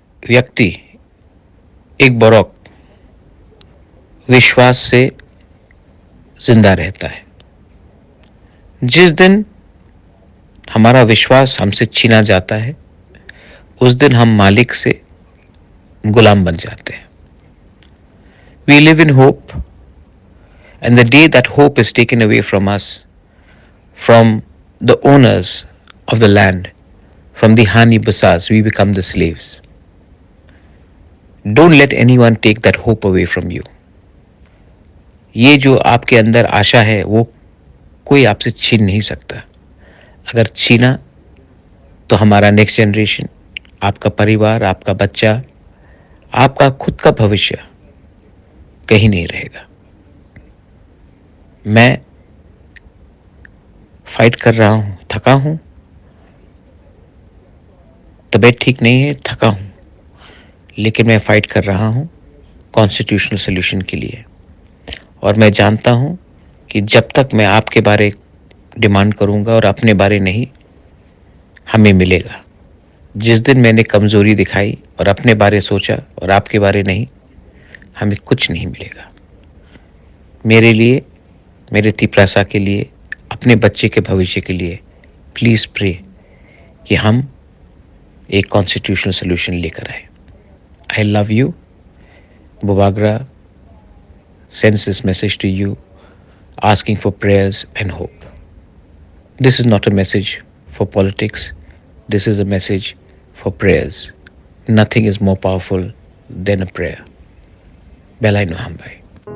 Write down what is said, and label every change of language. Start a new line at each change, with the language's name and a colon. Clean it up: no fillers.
Hindi: व्यक्ति एक बरौक विश्वास से जिंदा रहता है। जिस दिन हमारा विश्वास हमसे छीना जाता है, उस दिन हम मालिक से गुलाम बन जाते हैं।
English: We live in hope, and the day that hope is taken away from us, from the owners of the land, from the Hani Basas, we become the slaves. Don't let anyone take that hope away from you.
Hindi: ये जो आपके अंदर आशा है वो कोई आपसे छीन नहीं सकता। अगर छीना तो हमारा नेक्स्ट जनरेशन, आपका परिवार, आपका बच्चा, आपका खुद का भविष्य कहीं नहीं रहेगा। मैं फाइट कर रहा हूं, थका हूं, तबीयत ठीक नहीं है, थका हूं, लेकिन मैं फाइट कर रहा हूं कॉन्स्टिट्यूशनल सोल्यूशन के लिए। और मैं जानता हूं कि जब तक मैं आपके बारे डिमांड करूंगा और अपने बारे नहीं, हमें मिलेगा। जिस दिन मैंने कमजोरी दिखाई और अपने बारे सोचा और आपके बारे नहीं, हमें कुछ नहीं मिलेगा। मेरे लिए, मेरे तिपरासा के लिए, अपने बच्चे के भविष्य के लिए
English: please pray
Hindi: कि हम एक कॉन्स्टिट्यूशनल सोल्यूशन लेकर आए।
English: I love you. बुबागरा sends this message to you asking for prayers and hope. This is not a message for politics. This is a message for prayers. Nothing is more powerful than a prayer. Belai Noham Bhai.